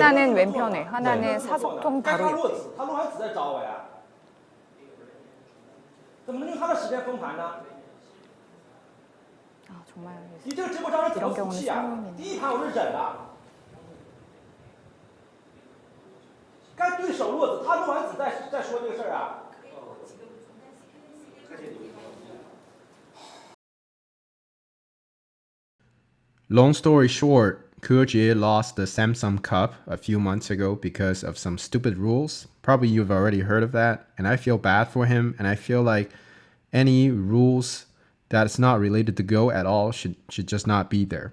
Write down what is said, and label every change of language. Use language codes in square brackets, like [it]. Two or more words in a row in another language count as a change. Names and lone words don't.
[ko] 하나는 왼편에, 하나는 사석통 바로 옆에. [zh] 他落完子再找我呀？怎么能用他的时间封盘呢？ [ko] 아, 정말 [zh] 你这个直播招人怎么 [ko] 이런 [zh] 服 [ko] 경우는 [zh] 气啊？ [ko] 상황이네. [zh] 第一盘我是忍的，该对手落子，他落完子再说这个事儿啊。 [en] Long story short, Ke Jie lost the Samsung Cup a few months ago because of some stupid rules. Probably you've already heard of that, and I feel bad for him, and I feel like any rules that's not related to Go at all should just not be there.